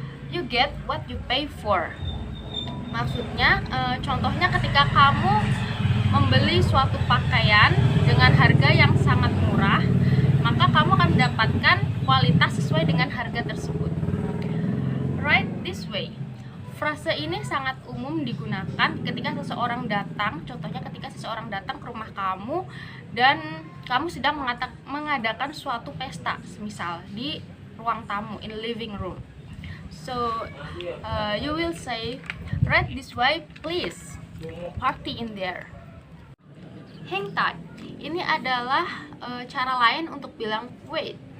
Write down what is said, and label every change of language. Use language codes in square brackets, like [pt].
[en] You get what you pay for. [id] Maksudnya, contohnya ketika kamu membeli suatu pakaian dengan harga yang sangat murah, maka kamu akan mendapatkan kualitas sesuai dengan harga tersebut. [en] Right this way. [id] Frase ini sangat umum digunakan ketika seseorang datang, contohnya ketika seseorang datang ke rumah kamu dan kamu sedang mengadakan suatu pesta, misal di ruang tamu, [en] in living room. So you will say, right this way please, party in there. Hang tight. [id] Ini adalah cara lain untuk bilang wait.